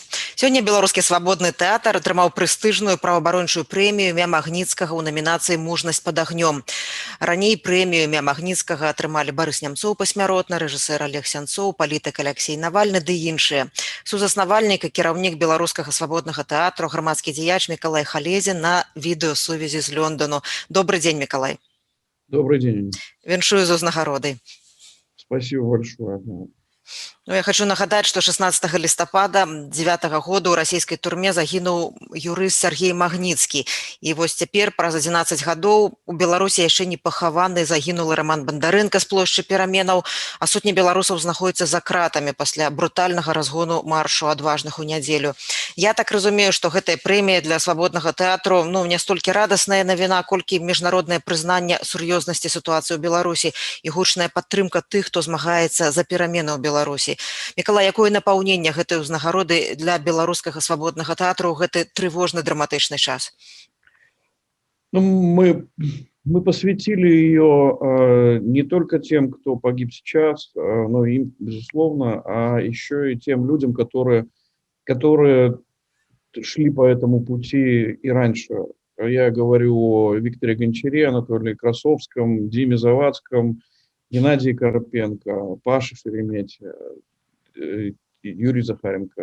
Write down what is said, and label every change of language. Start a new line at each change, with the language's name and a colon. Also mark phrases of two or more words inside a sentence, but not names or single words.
Belarusian: Сёння беларускі свабодны тэатр атрымаў прэстыжную праваабарончую прэмію імя Магніцкага ў намінацыі «Мужнасць пад агнём». Раней прэмію імя Магніцкага атрымалі Барыс Нямцоў пасмяротна, рэжысэр Олег Сянцоў, палітык Аляксей Навальны ды іншыя. Сузаснавальнік і кіраўнік беларускага свабоднага тэатру, грамадскі дзеяч Мікалай Халезін на відэасувязі з Лёндану.
Russian: Добрый день, Мікалай. Добрый день.
Belarusian: Віншую з узнагародай.
Russian: Спасибо большое.
Belarusian: Я хочу нагадаць, што 16 лістапада 9-го года ў расійскай турме загінуў юрыст Сергей Магніцкі. І вось цяпер, праз 11 гадоў, у Беларусі яшчэ не пахаваны загінулы Роман Бандарэнка з плошчы Пераменаў, а сотні беларусаў знаходзяцца за кратамі пасля брутальнага разгону маршу адважных у нядзелю. Я так разумею, што гэтая прэмія для свабоднага тэатру не столькі радасная навіна, колькі міжнароднае прызнанне сур'ёзнасці сітуацыі ў Беларусі і гучная падтрымка тых, хто змагаецца за перамены ў Беларусі. Мікалай, якое напаўненне гэтай узнагароды для беларускага свабоднага тэатру ў гэты трывожны драматычны час?
Russian: Мы посвятили ее не только тем, кто погиб сейчас, но и им, безусловно, а еще и тем людям, которые шли по этому пути и раньше. Я говорю о Викторе Гончаре, Анатолии Красовском, Диме Завадском, Геннадии Карпенко, Паше Шеремете, Юрий Захаренко.